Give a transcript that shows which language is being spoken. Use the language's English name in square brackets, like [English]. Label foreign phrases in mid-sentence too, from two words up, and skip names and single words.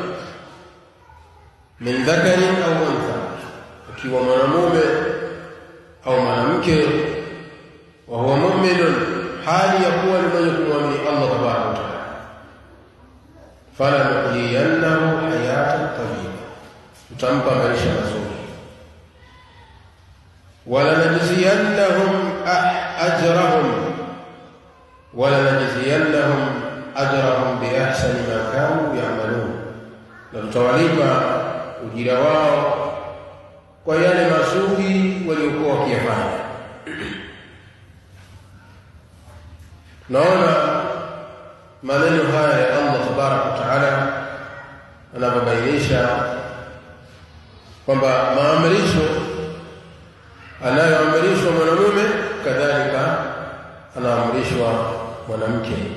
[Arabic] من ذكر أو أنثى, [Swahili] akiwa mwanamume au mwanamke, [Arabic] وهو مؤمن, [Swahili] hali ya kuwa ni mwenye kumwamini Allah [Arabic] تبارك وتعالى, فلنحيينه حياة طيبة, [Swahili] tutampa maisha mazuri. [Arabic] ولنجزينهم أجرهم بأحسن ما كانوا يعملون, [Swahili] na tutawalipa ujira wao kwa yale mazuri waliokuwa wakiyafanya. Naona maneno haya ya Allah [Arabic] تبارك وتعالى [Swahili] anabainisha kwamba maamrisho anayoamrishwa mwanamume kadhalika anaamrishwa mwanamke.